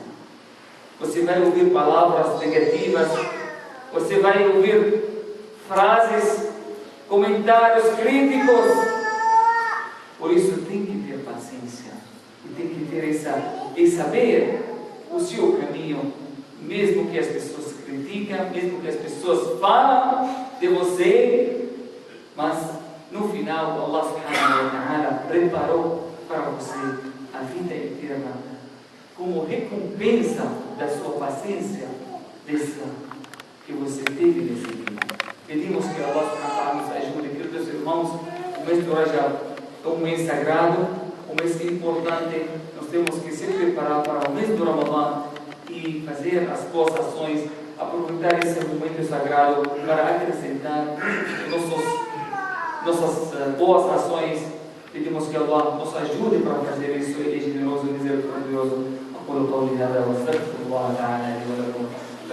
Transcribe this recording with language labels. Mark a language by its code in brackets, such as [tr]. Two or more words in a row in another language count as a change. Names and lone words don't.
[pt] Você vai ouvir palavras negativas, você vai ouvir frases, comentários críticos. Por isso tem que ter paciência e tem que ter e saber o seu caminho, mesmo que as pessoas criticam, mesmo que as pessoas falam de você, mas no final [ar] الله سبحانه وتعالى [pt] preparou para você a vida eterna como recompensa da sua paciência dessa que você teve nesse dia. Pedimos que [ar] الله سبحانه وتعالى [pt] nos ajude, queridos irmãos. O mês de Rajab é um mês sagrado, um mês importante. Nós temos que se preparar para o mês do Ramadã e fazer as boas ações, aproveitar esse momento sagrado para acrescentar nossas boas ações. Pedimos que Allah nos ajude para fazer isso. Ele é generoso e misericordioso. [ar] أقول قولي هذا واستغفر الله تعالى لي ولكم